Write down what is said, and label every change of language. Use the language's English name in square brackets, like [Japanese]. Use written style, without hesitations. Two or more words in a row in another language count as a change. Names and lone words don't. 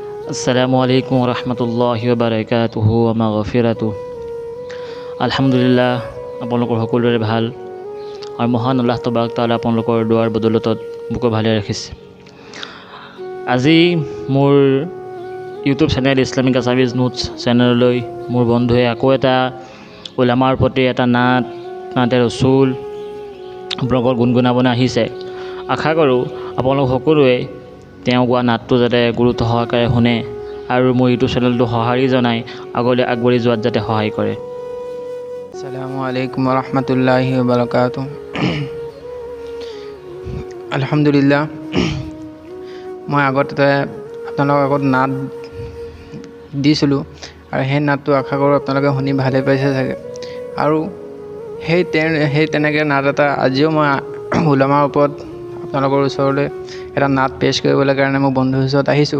[Arabic] السلام عليكم رحمة الله بركاته ومغفرته. আলহামদুলিল্লাহ, [Assamese] আপোনালোকৰ সকলোৰে ভাল আৰু মহান [Arabic] الله تبارك تعالى [Assamese] আপোনালোকৰ দুৱাৰ বদৌলতত মোকো ভালে ৰাখিছে। আজি মোৰ ইউটিউব চেনেল ইছলামিক আছামিজ নোটছ চেনেললৈ মোৰ বন্ধুৱে আকৌ এটা উলামাৰ প্ৰতি এটা নাতে ৰচুল আপোনালোকৰ গুণগুণাবলৈ আহিছে। আশা কৰোঁ আপোনালোক সকলোৱে তেওঁ গোৱা নাটটো যাতে গুৰুত্ব সহকাৰে শুনে আৰু মোৰ ইউটিউব চেনেলটো সঁহাৰি জনাই আগলৈ আগবাঢ়ি যোৱাত যাতে সহায় কৰে। [Arabic] السلام عليكم رحمة الله بركاته. আলহামদুলিল্লাহ, [Assamese] মই আগতে আপোনালোকৰ আগত নাট দিছিলোঁ আৰু সেই নাটটো আশা কৰোঁ আপোনালোকে শুনি ভালে পাইছে চাগে। আৰু সেই তেনেকৈ নাট এটা আজিও মই উলামাৰ ওপৰত আপোনালোকৰ ওচৰলৈ এটা নাট পেছ কৰিবলৈ কাৰণে মই বন্ধুৰ ওচৰত আহিছোঁ।